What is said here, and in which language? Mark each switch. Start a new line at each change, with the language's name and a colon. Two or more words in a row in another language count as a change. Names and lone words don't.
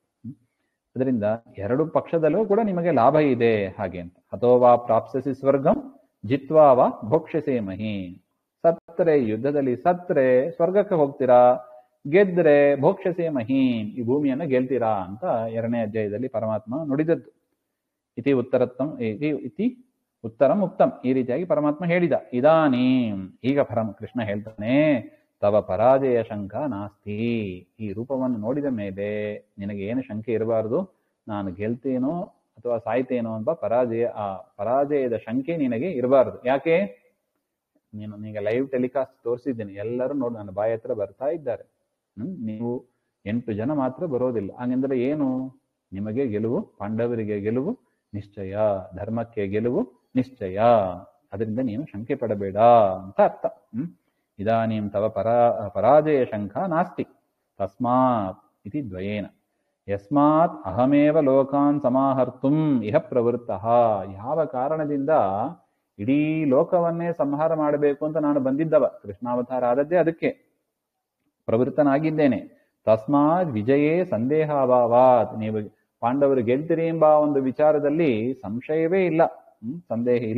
Kannada: ಅದರಿಂದ ಎರಡು ಪಕ್ಷದಲ್ಲೂ ಕೂಡ ನಿಮಗೆ ಲಾಭ ಇದೆ ಹಾಗೆ ಅಂತ.
Sanskrit: ಅಥೋವಾ ಪ್ರಾಪ್ಸಸಿ ಸ್ವರ್ಗಂ ಜಿತ್ವಾ ವಾ ಭೋಕ್ಷಸೆ ಮಹಿ.
Kannada: ಸತ್ತರೆ ಯುದ್ಧದಲ್ಲಿ ಸತ್ತರೆ ಸ್ವರ್ಗಕ್ಕೆ ಹೋಗ್ತೀರಾ, ಗೆದ್ರೆ
Sanskrit: ಭೋಕ್ಷಸೆ ಮಹೀಂ,
Kannada: ಈ ಭೂಮಿಯನ್ನು ಗೆಲ್ತೀರಾ ಅಂತ 2ನೇ ಅಧ್ಯಾಯದಲ್ಲಿ ಪರಮಾತ್ಮ ನುಡಿದದ್ದು.
Sanskrit: ಇತಿ ಉತ್ತರಂ ಉಕ್ತಂ,
Kannada: ಈ ರೀತಿಯಾಗಿ ಪರಮಾತ್ಮ ಹೇಳಿದ. ಇದಾನೀಂ, ಈಗ ಕೃಷ್ಣ ಹೇಳ್ತಾನೆ,
Sanskrit: ತವ ಪರಾಜಯ ಶಂಕ ನಾಸ್ತಿ.
Kannada: ಈ ರೂಪವನ್ನು ನೋಡಿದ ಮೇಲೆ ನಿನಗೆ ಏನು ಶಂಕೆ ಇರಬಾರದು, ನಾನು ಗೆಲ್ತೇನೋ ಅಥವಾ ಸಾಯ್ತೇನೋ ಅಂತ ಪರಾಜಯದ ಶಂಕೆ ನಿನಗೆ ಇರಬಾರದು. ಯಾಕೆ? ನೀನೀಗ
English: live telecast
Kannada: ತೋರಿಸಿದ್ದೀನಿ, ಎಲ್ಲರೂ ನೋಡಿ ನನ್ನ ಬಾಯಿ ಹತ್ರ ಬರ್ತಾ ಇದ್ದಾರೆ. ನೀವು 8 ಜನ ಮಾತ್ರ ಬರೋದಿಲ್ಲ. ಹಾಗೆಂದ್ರೆ ಏನು? ನಿಮಗೆ ಗೆಲುವು, ಪಾಂಡವರಿಗೆ ಗೆಲುವು ನಿಶ್ಚಯ, ಧರ್ಮಕ್ಕೆ ಗೆಲುವು ನಿಶ್ಚಯ. ಅದರಿಂದ ನೀನು ಶಂಕೆ ಪಡಬೇಡ ಅಂತ ಅರ್ಥ.
Sanskrit: ಇದಾನೀಂ ತವ ಪರಾಜಯ ಶಂಕ ನಾಸ್ತಿ. ತಸ್ಮಾತ್ ಇತಿ ದ್ವಯೇನ. ಯಸ್ಮಾತ್ ಅಹಮೇವ ಲೋಕಾನ್ ಸಮಾಹರ್ತುಂ ಇಹ ಪ್ರವೃತ್ತಃ.
Kannada: ಯಾವ ಕಾರಣದಿಂದ ಇಡೀ ಲೋಕವನ್ನೇ ಸಂಹಾರ ಮಾಡಬೇಕು ಅಂತ ನಾನು ಬಂದಿದ್ದವ, ಕೃಷ್ಣಾವತಾರ ಆದದ್ದೇ ಅದಕ್ಕೆ, ಪ್ರವೃತ್ತನಾಗಿದ್ದೇನೆ.
Sanskrit: ತಸ್ಮಾತ್ ವಿಜಯೇ ಸಂದೇಹಾಭಾವಾತ್.
Kannada: ನೀವು ಪಾಂಡವರು ಗೆಲ್ತಿರಿ ಎಂಬ ಒಂದು ವಿಚಾರದಲ್ಲಿ ಸಂಶಯವೇ ಇಲ್ಲ, ಸಂದೇಹ ಇಲ್ಲ.